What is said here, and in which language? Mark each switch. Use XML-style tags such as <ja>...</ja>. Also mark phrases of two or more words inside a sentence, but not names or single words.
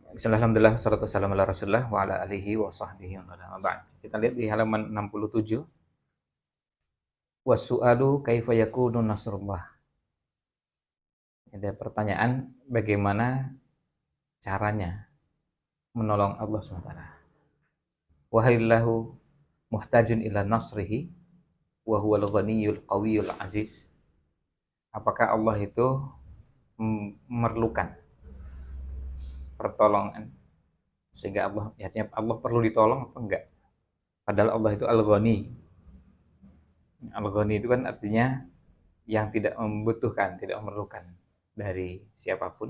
<ar>بسم الله، الحمد لله، والصلاة والسلام على رسول الله وعلى آله وصحبه وعلى بعد.</ar> <id>Kita lihat di halaman 67.</id> <ar>والسؤال كيف يكون نصر الله.</ar> <id>Ada pertanyaan, bagaimana caranya menolong Allah SWT.</id> <ar>وهل الله محتاج إلى نصره وهو الغني القوي العزيز.</ar> <id>Apakah Allah itu memerlukan pertolongan sehingga Allah perlu ditolong apa enggak? Padahal Allah itu Al-Ghani. Al-Ghani itu kan artinya yang tidak membutuhkan, tidak memerlukan dari siapapun.</id>